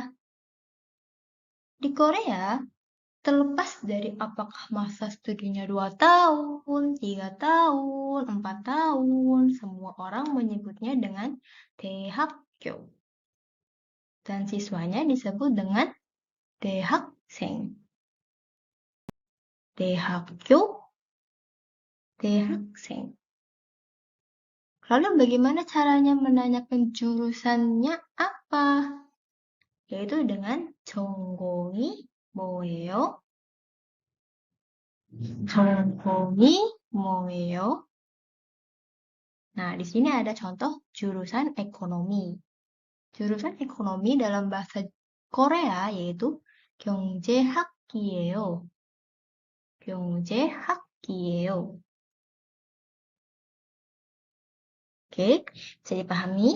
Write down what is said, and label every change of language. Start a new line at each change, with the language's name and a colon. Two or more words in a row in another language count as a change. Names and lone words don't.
Indonesian: Di Korea, terlepas dari apakah masa studinya 2 tahun, 3 tahun, 4 tahun, semua orang menyebutnya dengan 대학교. Dan siswanya disebut dengan 대학생.
Korean: 대학교, 대학생.
Indonesian: Lalu bagaimana caranya menanyakan jurusannya apa? Yaitu dengan
Korean: 전공이 뭐예요? 전공이 뭐예요?
Indonesian: Nah, di sini ada contoh jurusan ekonomi. Jurusan ekonomi dalam bahasa Korea yaitu 경제학이에요.
Korean: 경제학이에요.
Indonesian: Oke, bisa dipahami?